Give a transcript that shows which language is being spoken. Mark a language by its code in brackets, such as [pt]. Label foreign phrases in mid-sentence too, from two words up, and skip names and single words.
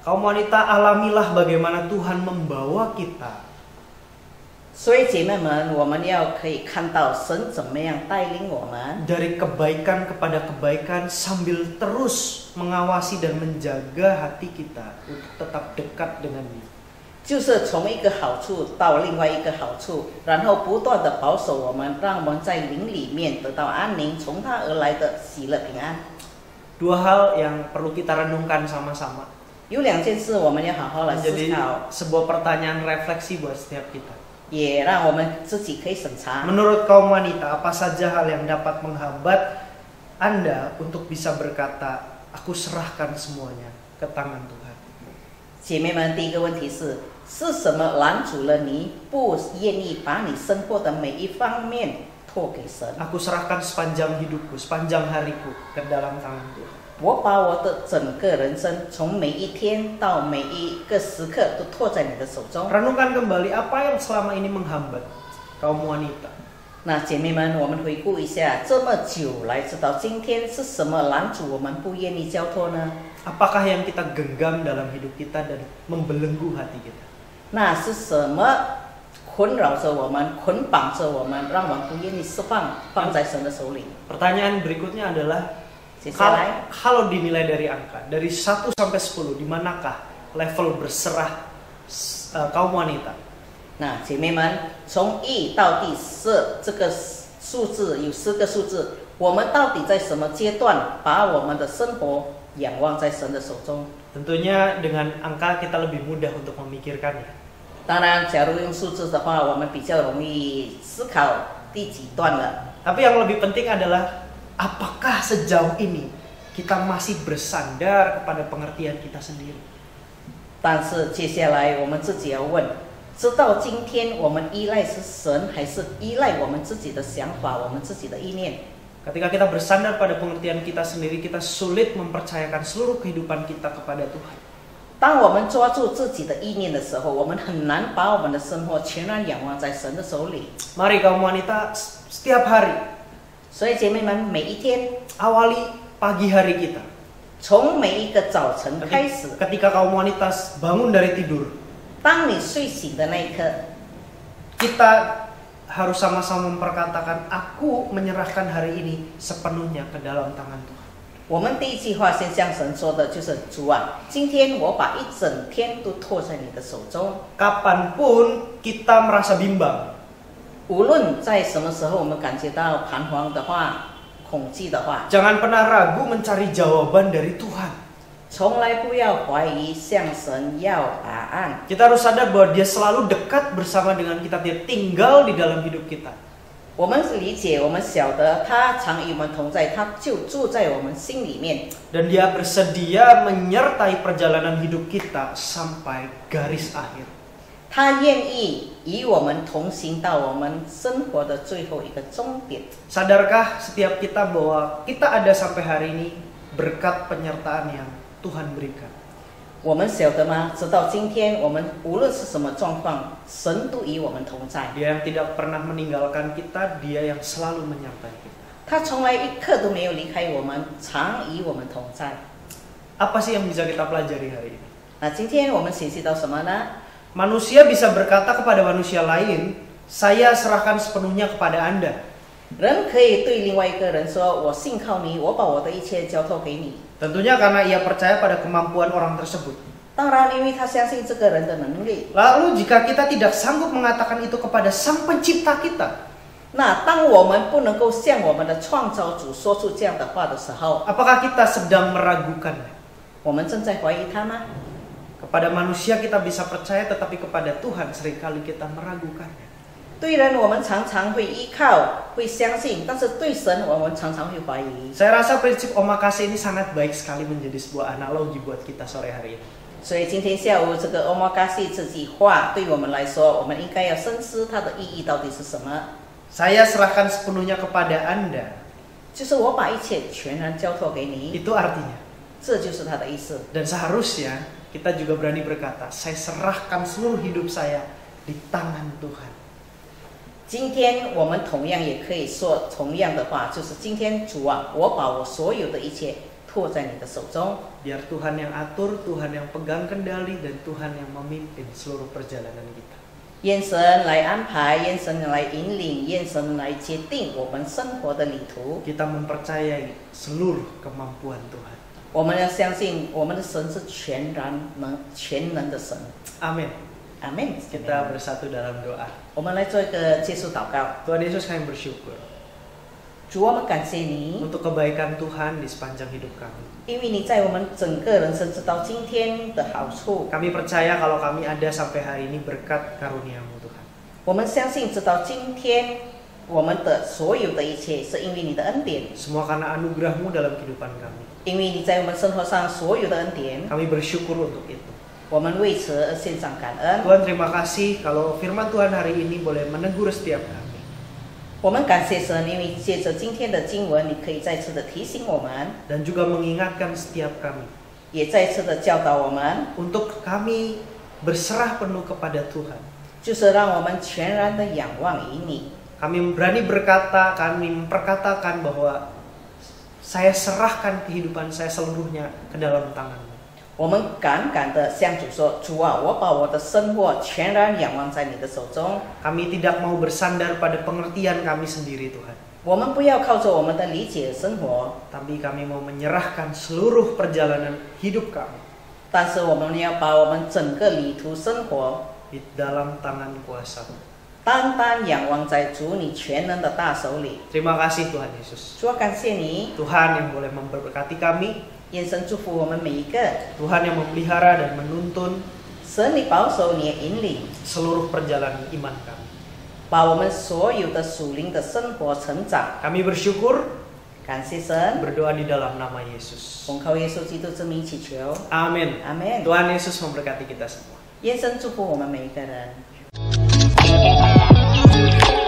[id] Kaum wanita, alamilah bagaimana Tuhan membawa kita [zh] 所以姐妹们，我们要可以看到神怎么样带领我们， [id] dari kebaikan kepada kebaikan sambil terus mengawasi dan menjaga hati kita untuk tetap dekat dengan Dia. [zh] 就是从一个好处到另外一个好处，然后不断的保守我们，让我们在灵里面得到安宁，从他而来的喜乐平安。 [id] Dua hal yang perlu kita renungkan sama-sama. [zh] 有两件事我们要好好来思 [id] Menjadi [zh] 考， [id] sebuah pertanyaan refleksi buat setiap kita. [zh] 也让我们自己可以审查。 [id] Menurut kaum wanita, apa saja hal yang dapat menghambat Anda untuk bisa berkata, aku serahkan semuanya ke tangan Tuhan. [zh] 姐妹们，第一个问题是什么拦阻了你不愿意把你生活的每一方面托给神？ [id] Aku serahkan sepanjang hidupku, sepanjang hariku ke dalam tangan Tuhan. [zh] 我把我的整个人生，从每一天到每一个时刻，都托在你的手中。 [id] Renungkan kembali apa yang selama ini menghambat kaum wanita. [zh] 那姐妹们，我们回顾一下，这么久来，直到今天，是什么拦阻我们不愿意交托呢？ [id] Apakah yang kita genggam dalam hidup kita dan membelenggu hati kita? [zh] 那是什么困扰着我们，捆绑着我们，让我们不愿意释放，放在神的手里？ [id] Pertanyaan berikutnya adalah, [zh] 接下来， [id] kalau dinilai dari angka, dari 1 sampai 10, di manakah level berserah kaum wanita? [zh] 那姐妹们，从1到第10这个数字有10个数字，我们到底在什么阶段把我们的生活仰望在神的手中？ [id] Tentunya dengan angka kita lebih mudah untuk memikirkannya. [zh] 当然，假如用数字的话，我们比较容易思考第几段了。 [id] Tapi yang lebih penting adalah, apakah sejauh ini kita masih bersandar kepada pengertian kita sendiri? [zh] 但是接下来我们自己要问，直到今天我们依赖是神，还是依赖我们自己的想法，我们自己的意念？ [id] Ketika kita bersandar pada pengertian kita sendiri, kita sulit mempercayakan seluruh kehidupan kita kepada Tuhan. [zh] 当我们抓住自己的意念的时候，我们很难把我们的生活全然仰望在神的手里。 [id] Mari kaum wanita, setiap hari [zh] 所以姐妹们，每一天， [id] awali pagi hari kita. [zh] 从每一个早晨开始， [id] Ketika kaum wanita bangun dari tidur, [zh] 当你睡醒的那一刻， [id] kita harus sama-sama memperkatakan, aku menyerahkan hari ini sepenuhnya ke dalam tangan Tuhan. [zh] 我们第一句话先向神说的就是：主啊，今天我把一整天都托在你的手中。 [id] Kapanpun kita merasa bimbang, [zh] 无论在什么时候我们感觉到彷徨的话、恐惧的话， [id] jangan pernah ragu mencari jawaban dari Tuhan. [zh] 从来不要怀疑，向神要答案。 [id] Kita harus sadar bahwa Dia selalu dekat bersama dengan kita. Dia tinggal di dalam hidup kita. [zh] 我们理解，我们晓得他常与我们同在，他就住在我们心里面。 [id] Dan Dia bersedia menyertai perjalanan hidup kita sampai garis akhir. [zh] 他愿意与我们同行到我们生活的最后一个终点。 [id] Sadarkah setiap kita bahwa kita ada sampai hari ini berkat penyertaan yang Tuhan berikan? [zh] 我们晓得吗？直到今天，我们无论是什么状况，神都与我们同在。 [id] Dia yang tidak pernah meninggalkan kita, Dia yang selalu menyertai kita. [zh] 他从来一刻都没有离开我们，常与我们同在。 [id] Apa sih yang bisa kita pelajari hari ini? [zh] 那今天我们学习到什么呢？ [id] Manusia bisa berkata kepada manusia lain, saya serahkan sepenuhnya kepada Anda. [zh] 人可以对另外一个人说：“我信靠你，我把我的一切交托给你。” [id] Tentunya karena ia percaya pada kemampuan orang tersebut. [zh] 当然，因为他相信这个人的能力。 [id] Lalu jika kita tidak sanggup mengatakan itu kepada Sang Pencipta kita, [zh] 那当我们不能够向我们的创造主说出这样的话的时候， [id] apakah kita sedang meragukannya? [zh] 我们正在怀疑他吗？ [id] Kepada manusia kita bisa percaya, tetapi kepada Tuhan seringkali kita meragukannya. [zh] 对人，我们常常会依靠、会相信，但是对神，我们常常会怀疑。 [id] Saya rasa prinsip omakase ini sangat baik sekali menjadi sebuah analogi buat kita sore hari ini. [zh] 所以今天下午这个 omakase 这句话，对我们来说，我们应该要深思它的意义到底是什么。 [id] Saya serahkan sepenuhnya kepada Anda. [zh] 就是我把一切全然交托给你， [id] Itu artinya. [zh] 这就是它的意思。 [id] Dan seharusnya kita juga berani berkata, saya serahkan seluruh hidup saya di tangan Tuhan. [zh] 今天我们同样也可以说同样的话，就是今天主啊，我把我所有的一切托在你的手中。 [id] Biar Tuhan yang atur, Tuhan yang pegang kendali, dan Tuhan yang memimpin seluruh perjalanan kita. [zh] 愿神来安排，愿神来引领，愿神来决定我们生活的旅途。 [id] Kita mempercayai seluruh kemampuan Tuhan. [zh] 我们要相信我们的神是全能的神。 [id] Amin. [zh] 阿门。 [id] Kita bersatu dalam doa. [zh] 我们来做一个结束祷告。 [id] Tuhan Yesus, kami bersyukur [zh] 主，我们感谢你， [id] untuk kebaikan Tuhan di sepanjang hidup kami. [zh] 因为你在我们整个人生直到今天的好处。 [id] Kami percaya kalau kami ada sampai hari ini berkat karunia-Mu Tuhan. [zh] 我们相信直到今天，我们的所有的一切是因为你的恩典， [id] Semua karena anugerah-Mu dalam kehidupan kami. [zh] 因为你在我们生活上所有的恩典， [id] Kami bersyukur untuk itu. [zh] 我们为此而献上感恩。 [id] Tuhan, terima kasih kalau firman Tuhan hari ini boleh menegur setiap kami. [zh] 我们感谢神，因为借着今天的经文，你可以再次的提醒我们， [id] Dan juga mengingatkan setiap kami [zh] 也再次的教导我们， [id] untuk kami berserah penuh kepada Tuhan. [zh] 就是让我们全然的仰望于你。 [id] Kami berani berkata, kami memperkatakan bahwa saya serahkan kehidupan saya seluruhnya ke dalam tangan-Mu. [zh] 我们敢的向主说：“主啊，我把我的生活全然仰望在你的手中。 [id] Kami tidak mau bersandar pada pengertian kami sendiri, Tuhan. [zh] 我们不要靠着我们的理解生活， [id] Tapi kami mau menyerahkan seluruh perjalanan hidup kami [zh] 但是我们要把我们整个旅途生活 [id] di dalam tangan kuasa-Mu. [zh] 单单仰望在主你全能的大手里。 [id] Terima kasih Tuhan Yesus. [zh] 主啊，感谢你， [id] Tuhan yang boleh memberkati kami, [zh] 愿神祝福我们每一个。 [id] Tuhan yang memelihara dan menuntun [zh] 神，你保守，你也引领， [id] seluruh perjalanan iman kami. [zh] 把我们所有的属灵的生活成长。 [id] Kami bersyukur, [zh] 感谢神， [id] berdoa di dalam nama Yesus. [zh] 奉靠耶稣基督之名祈求， [id] Amin. [zh] 阿门。 [id] Tuhan Yesus memberkati kita semua. [zh] 愿神祝福我们每一个人。